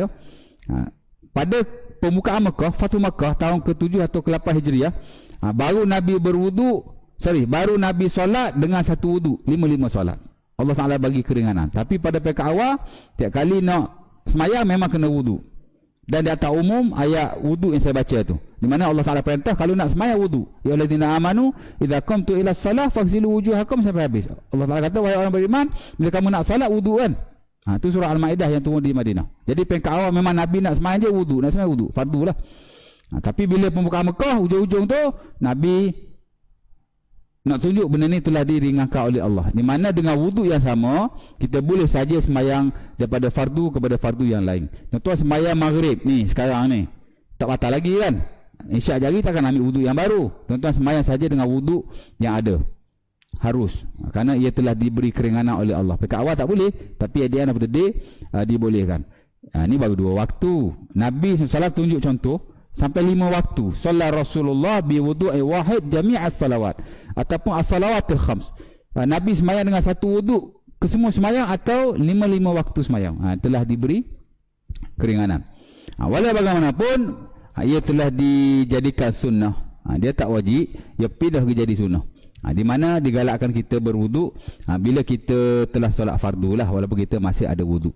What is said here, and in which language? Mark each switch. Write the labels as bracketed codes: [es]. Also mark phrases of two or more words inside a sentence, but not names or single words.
[ms] Pada pembukaan Mekah, Fathu Mekah tahun ke-7 atau ke-8 Hijriah, baru Nabi baru Nabi solat dengan satu wuduk, 5 solat. Allah Ta'ala bagi keringanan. Tapi pada peringkat awal, tiap kali nak semayang memang kena wuduk. Dan di atas umum ayat wuduk yang saya baca tu, di mana Allah Ta'ala perintah kalau nak semayang wuduk, [ar] يا الذين آمنوا إذا قمتم إلى الصلاة فاغسلوا وجوهكم, [ms] sampai habis. Allah Ta'ala kata, wahai orang beriman, bila kamu nak solat wuduk kan. Itu surah Al-Maidah yang turun di Madinah. Jadi peringkat awal memang Nabi nak semayang je wuduk, nak semayang wuduk, fardu lah. Tapi bila pembukaan Mekah, ujung-ujung tu Nabi nak tunjuk benda ni telah diringankan oleh Allah, di mana dengan wuduk yang sama kita boleh saja semayang daripada fardu kepada fardu yang lain. Contoh semayang maghrib ni sekarang ni tak batal lagi kan, isyak jari takkan ambil wuduk yang baru. Tuan-tuan semayang saja dengan wuduk yang ada, harus, kerana ia telah diberi keringanan oleh Allah. Pekat awal tak boleh, tapi [en] at the end of the day [ms] dibolehkan. Ni baru 2 waktu. Nabi SAW tunjuk contoh sampai 5 waktu. [ar] صلى رسول الله بوضوء واحد جميع الصلوات, [ms] ataupun [ar] الصلوات الخمس. [ms] Nabi semayang dengan satu wuduk ke semua semayang atau 5 waktu semayang. Telah diberi keringanan. Walau bagaimanapun ia telah dijadikan sunnah. Dia tak wajib, ia pindah jadi sunnah. Di mana digalakkan kita berwuduk bila kita telah solat fardu lah, walaupun kita masih ada wuduk.